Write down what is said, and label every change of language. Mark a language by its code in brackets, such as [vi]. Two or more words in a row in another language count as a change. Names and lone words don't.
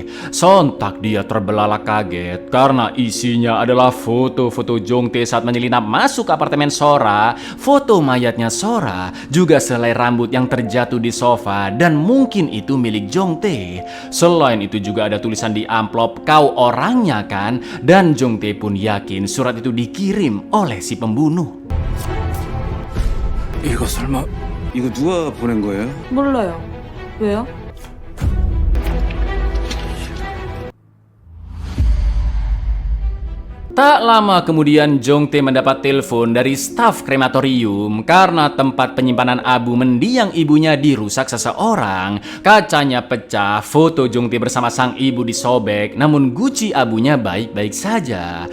[id] Sontak dia terbelalak kaget karena isinya adalah foto-foto Jong Tae saat menyelinap masuk ke apartemen Sora. Foto mayatnya Sora, juga selai rambut yang terjatuh di sofa dan mungkin itu milik Jong Tae. Selain itu juga ada tulisan di amplop, "Kau orangnya kan?" Dan Jong Tae pun yakin surat itu dikirim oleh si pembunuh. [ko] 이거 설마 이거 누가 보낸 거예요? 몰라요. 왜요? [id] Tak lama kemudian Jong Tae mendapat telepon dari staf krematorium karena tempat penyimpanan abu mendiang ibunya dirusak seseorang. Kacanya pecah, foto Jong Tae bersama sang ibu disobek, namun guci abunya baik-baik saja.